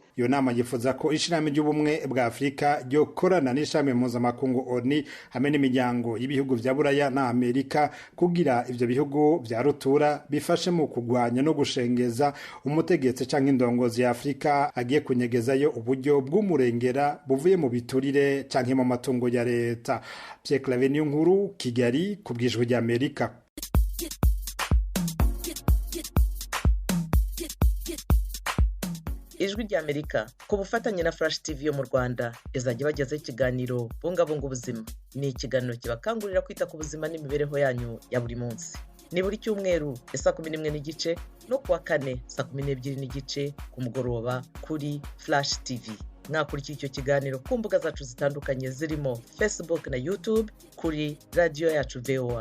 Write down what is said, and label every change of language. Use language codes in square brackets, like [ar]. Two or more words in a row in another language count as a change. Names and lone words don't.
[rn] Iyo nama yifuza ko ishirahamwe ry'ubumwe bwa Afrika ryo korana n'ishirahamwe mpuzamakungu ONU hamwe n'imiryango y'ibihugu vya Buraya na Amerika kugira ivyo bihugu vya rutura bifashe mu kugwanya no gushengeza umutegetsi canke indongozi ya Afrika agiye kunyegezayo uburyo bw'umurengera buvuye mu biturire canke mu matungo ya leta. Pierre Claver Nkuru, Kigali, kubwijwe rya Amerika. [rw] Ijwi rya Amerika ku bufatanye na Flash TV yo mu Rwanda izajya bagezaho ikiganiro bungabunga ubuzima. Ni ikiganiro kibakangurira kwita ku buzima n'imibereho yanyu ya buri munsi. Ni buri cyumweru saa 11:30 no kuwa kane saa 12:30 ku mugoroba kuri Flash TV. Mwakurikira icyo kiganiro ku mbuga zacu zitandukanye zirimo Facebook na YouTube kuri radio yacu VOA.